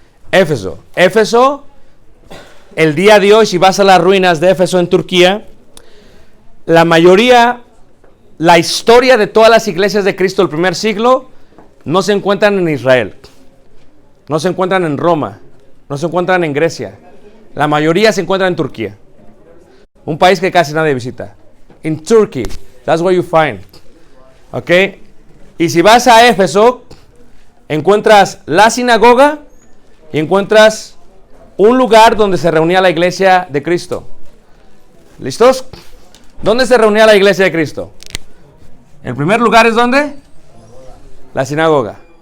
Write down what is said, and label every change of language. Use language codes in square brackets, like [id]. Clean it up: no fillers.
[es] Éfeso, el día de hoy, si vas a las ruinas de Éfeso en Turquía, la mayoría, la historia de todas las iglesias de Cristo del primer siglo, no se encuentran en Israel, no se encuentran en Roma, no se encuentran en Grecia. La mayoría se encuentra en Turquía, un país que casi nadie visita. [en] In Turkey, that's where you find. [es] Okay, y si vas a Éfeso, encuentras la sinagoga y encuentras un lugar donde se reunía la iglesia de Cristo. ¿Listos? ¿Dónde se reunía la iglesia de Cristo? El primer lugar es ¿dónde? La sinagoga.